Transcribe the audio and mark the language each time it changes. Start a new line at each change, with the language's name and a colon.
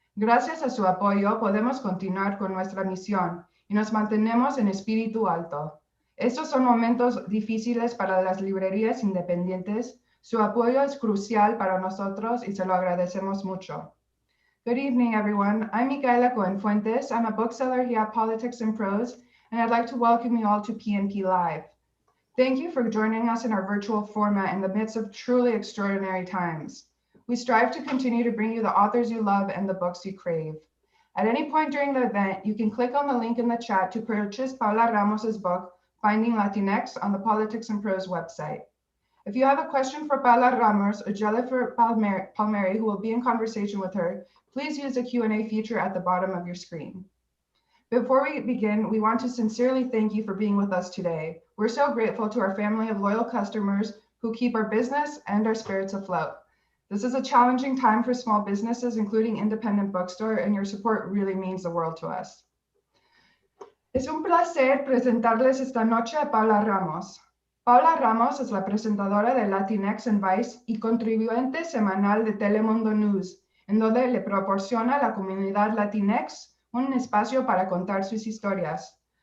Spanish: Gracias a su apoyo, podemos continuar con nuestra misión y nos mantenemos en espíritu alto. Estos son momentos difíciles para las librerías independientes. Su apoyo es crucial para nosotros y se lo agradecemos mucho.
English: Good evening, everyone. I'm Micaela Cohen-Fuentes. I'm a bookseller here at Politics and Prose, and I'd like to welcome you all to PNP Live. Thank you for joining us in our virtual format in the midst of truly extraordinary times. We strive to continue to bring you the authors you love and the books you crave. At any point during the event, you can click on the link in the chat to purchase Paola Ramos's book, Finding Latinx, on the Politics and Prose website. If you have a question for Paola Ramos or Jennifer Palmeri, who will be in conversation with her, please use the Q&A feature at the bottom of your screen. Before we begin, we want to sincerely thank you for being with us today. We're so grateful to our family of loyal customers who keep our business and our spirits afloat. This is a challenging time for small businesses, including independent bookstore, and your support really means the world to us.
Spanish: Es un placer presentarles esta noche a Paola Ramos. Paola Ramos es la presentadora de Latinx en Vice y contribuyente semanal de Telemundo News, en donde le proporciona a la comunidad Latinx un espacio para contar sus historias.